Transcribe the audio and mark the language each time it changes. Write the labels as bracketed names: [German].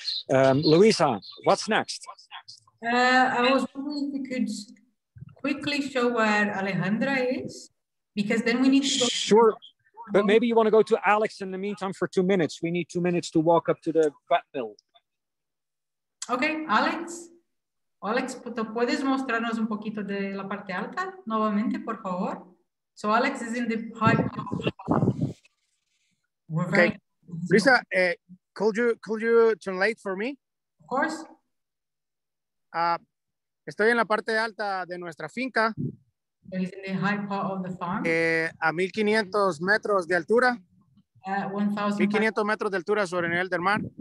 [English] Luisa, what's next? I was wondering if you could quickly show where Alejandra is, because then we need to go. Sure. But maybe you want to go to Alex in the meantime for 2 minutes. We need 2 minutes to walk up to the wet mill. Okay, Alex? [Spanish] Alex, ¿puedes mostrarnos un poquito de la parte alta nuevamente, por favor? [English] So Alex is in the high part. We're okay. Lisa, could you translate for me? Of course. [Spanish] Estoy en la parte alta de nuestra finca. [English] So he's in the high part of the farm. [Spanish] A 1500 metros de altura. 1500 metros de altura sobre el nivel del mar.